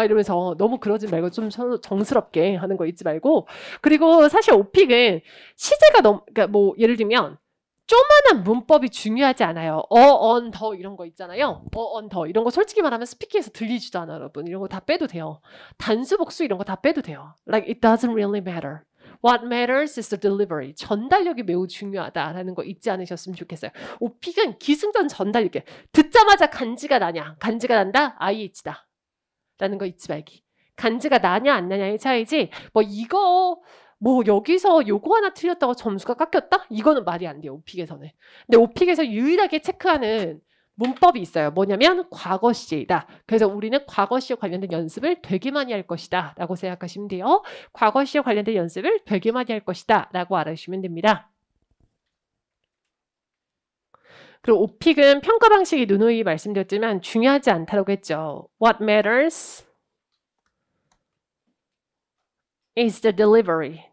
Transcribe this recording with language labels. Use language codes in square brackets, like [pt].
[ko] 막 이러면서 너무 그러지 말고 좀 서로 정스럽게 하는 거 잊지 말고. 그리고 사실 오픽은 시제가 너무 그러니까 뭐 예를 들면 조만한 문법이 중요하지 않아요. on, 더 이런 거 있잖아요. on, 더 이런 거 솔직히 말하면 스피킹에서 들리지도 않아요, 여러분. 이런 거 다 빼도 돼요. 단수, 복수 이런 거 다 빼도 돼요. [en] Like it doesn't really matter. What matters is the delivery. [ko] 전달력이 매우 중요하다라는 거 잊지 않으셨으면 좋겠어요. 오픽은 기승전 전달력. 듣자마자 간지가 나냐? 간지가 난다? IH다. 라는 거 잊지 말기. 간지가 나냐 안 나냐의 차이지. 뭐 이거 뭐 여기서 요거 하나 틀렸다고 점수가 깎였다? 이거는 말이 안 돼요. 오픽에서는. 근데 오픽에서 유일하게 체크하는 문법이 있어요. 뭐냐면 과거 시제이다. 그래서 우리는 과거 시제 관련된 연습을 되게 많이 할 것이다 라고 생각하시면 돼요. 과거 시제 관련된 연습을 되게 많이 할 것이다 라고 알아주시면 됩니다. 그리고 오픽은 평가 방식이 누누이 말씀드렸지만 중요하지 않다고 했죠. [en] What matters is the delivery.